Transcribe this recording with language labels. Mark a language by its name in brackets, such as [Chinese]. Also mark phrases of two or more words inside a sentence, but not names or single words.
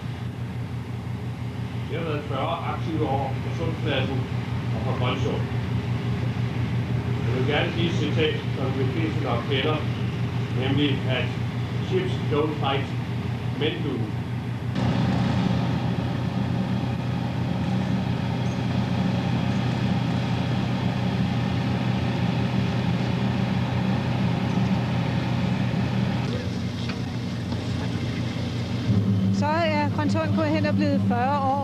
[Danish] Det har været 40 aktive år på Sundpladsen og på Grønsund. Jeg vil gerne sige et citat, som de fleste nok kender, nemlig at [English] ships don't fight, men do. [Danish] Så er Grønsund gået hen og blevet 40 år.